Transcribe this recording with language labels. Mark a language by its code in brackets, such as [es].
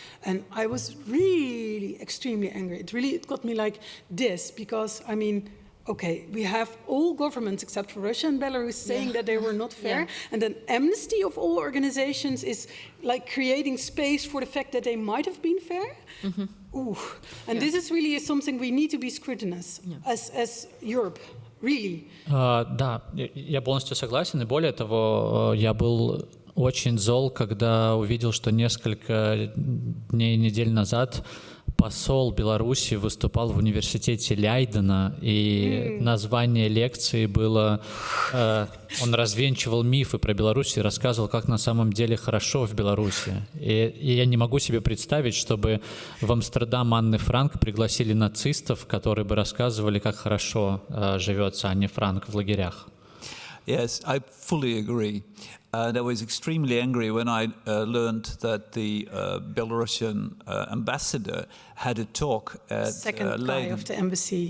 [en] And I was really extremely angry. It got me like this, because, I mean, okay, we have all governments except for Russia and Belarus saying that they were not fair. And then Amnesty of all organizations is like creating space for the fact that they might have been fair. And this is really something we need to be scrutinous as Europe. Really. [ru] Да, я полностью согласен. И более того, я был очень зол, когда увидел, что несколько дней, недель назад посол Беларуси выступал в университете Лейдена, и название лекции было... Он развенчивал мифы про Беларусь и рассказывал, как на самом деле хорошо в Беларуси. И я не могу себе представить, чтобы в Амстердам Анны Франк пригласили нацистов, которые бы рассказывали, как хорошо живется Анне Франк в лагерях. [en] Yes, I fully agree. And I was extremely angry when I learned that the Belarusian ambassador had a talk at second guy of the embassy.